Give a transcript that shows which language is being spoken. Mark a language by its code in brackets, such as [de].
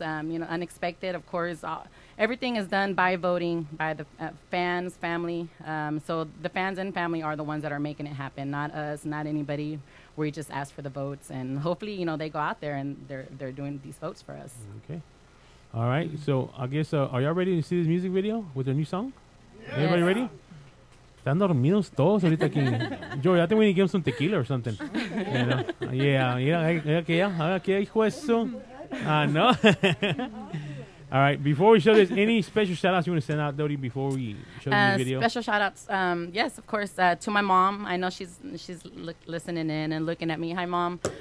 [en] Unexpected, of course. Everything is done by voting by the fans, family. So the fans and family are the ones that are making it happen, not us, not anybody. We just ask for the votes, and hopefully, they go out there and they're doing these votes for us. Okay. All right. So I guess are y'all ready to see this music video with their new song? Yes. Everybody ready? [es] Están dormidos todos ahorita aquí. [en] Joey, I think we need to give them some tequila or something. Yeah, [es] hijo eso. [en] No. All right. Before we show this, any special shout-outs you want to send out, Doty, before we show the video? Special shout-outs, yes, of course, to my mom. I know she's listening in and looking at me. Hi, Mom.